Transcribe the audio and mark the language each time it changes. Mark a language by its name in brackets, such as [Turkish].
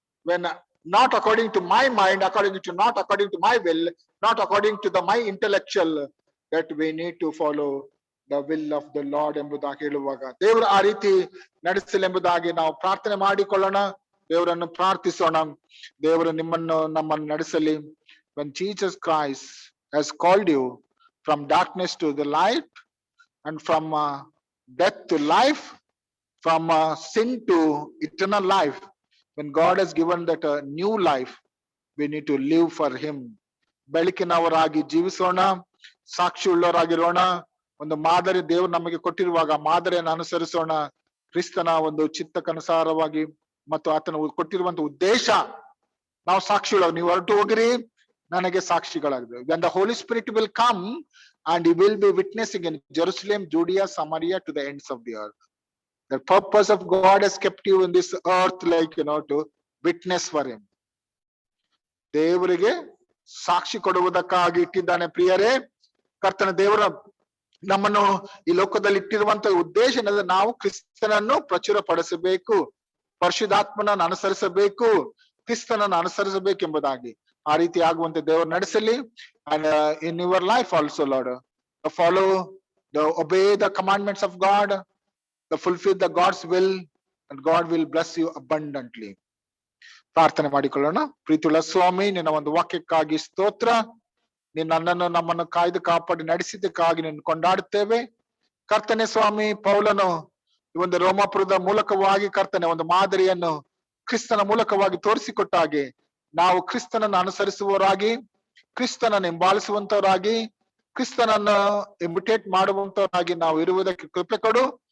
[English] when not according to my mind, not according to my will, not according to the my intellectual, that we need to follow the will of the Lord [Kannada] ಎಂಬುದಾಗಿ ಹೇಳುವಾಗ ದೇವರು ಆ ರೀತಿ ನಡೆಸಲೆಂಬುದಾಗಿ ನಾವು ಪ್ರಾರ್ಥನೆ ಮಾಡಿಕೊಳ್ಳೋಣ. ದೇವರನ್ನು ಪ್ರಾರ್ಥಿಸೋಣ. ದೇವರು ನಮ್ಮನ್ನು ನಡೆಸಲಿ. [English] When Jesus Christ has called you from darkness to the light and from death to life, from sin to eternal life, when God has given that new life, we need to live for him. [Kannada] ಬೆಳಕಿನವರಾಗಿ ಜೀವಿಸೋಣ, ಸಾಕ್ಷಿ ಉಳ್ಳವರಾಗಿರೋಣ. ಒಂದು ಮಾದರಿ ದೇವರು ನಮಗೆ ಕೊಟ್ಟಿರುವಾಗ ಮಾದರಿಯನ್ನು ಅನುಸರಿಸೋಣ. ಕ್ರಿಸ್ತನ ಒಂದು ಚಿತ್ತಕ್ಕನುಸಾರವಾಗಿ ಮತ್ತು ಆತನ ಕೊಟ್ಟಿರುವಂತ ಉದ್ದೇಶ ನಾವು ಸಾಕ್ಷಿ ಉಳ್ಳವರು. ನೀವು ಹೊರಟು ಹೋಗಿರಿ, ನನಗೆ ಸಾಕ್ಷಿಗಳಾಗಿದೆ. [English] When the Holy Spirit will come and he will be witnessing in Jerusalem, Judea, Samaria, to the ends of the earth. The purpose of God has kept you in this earth, like to witness for him. [Kannada] ದೇವರಿಗೆ ಸಾಕ್ಷಿ ಕೊಡುವುದಕ್ಕಾಗಿ ಇಟ್ಟಿದ್ದಾನೆ. ಪ್ರಿಯರೇ, ಕರ್ತನ ದೇವರ ನಮ್ಮನ್ನು ಈ ಲೋಕದಲ್ಲಿ ಇಟ್ಟಿರುವಂತ ಉದ್ದೇಶ ಏನಂದ್ರೆ ನಾವು ಕ್ರಿಸ್ತನನ್ನು ಪ್ರಚುರಪಡಿಸಬೇಕು, ಪರಿಶುದ್ಧಾತ್ಮನನ್ನು ಅನುಸರಿಸಬೇಕು, ಕ್ರಿಸ್ತನನ್ನು ಅನುಸರಿಸಬೇಕೆಂಬುದಾಗಿ. ಆ ರೀತಿ ಆಗುವಂತೆ ದೇವರು ನಡೆಸಲಿ. [English] And in your life also Lord, follow obey the commandments of God, fulfill the God's will, and God will bless you abundantly. [Kannada] ಪ್ರಾರ್ಥನೆ ಮಾಡಿಕೊಳ್ಳೋಣ. ಪ್ರೀತಿಯುಳ್ಳ ಸ್ವಾಮಿ, ನಿನ್ನ ಒಂದು ವಾಕ್ಯಕ್ಕಾಗಿ ಸ್ತೋತ್ರ. ನೀನು ನನ್ನನ್ನು ನಮ್ಮನ್ನು ಕಾಯ್ದು ಕಾಪಾಡಿ ನಡೆಸಿದ್ದಕ್ಕಾಗಿ ನಿನ್ನ ಕೊಂಡಾಡುತ್ತೇವೆ. ಕರ್ತನೆ ಸ್ವಾಮಿ, ಪೌಲನು ಈ ಒಂದು ರೋಮಾಪುರದ ಮೂಲಕವಾಗಿ ಕರ್ತನೆ ಒಂದು ಮಾದರಿಯನ್ನು ಕ್ರಿಸ್ತನ ಮೂಲಕವಾಗಿ ತೋರಿಸಿಕೊಟ್ಟ ಹಾಗೆ ನಾವು ಕ್ರಿಸ್ತನನ್ನು ಅನುಸರಿಸುವವರಾಗಿ, ಕ್ರಿಸ್ತನನ್ನು ಹಿಂಬಾಲಿಸುವಂತವರಾಗಿ, ಕ್ರಿಸ್ತನನ್ನು ಇಮಿಟೇಟ್ ಮಾಡುವಂತವರಾಗಿ ನಾವು ಇರುವುದಕ್ಕೆ ಕೃಪೆ ಕೊಡು.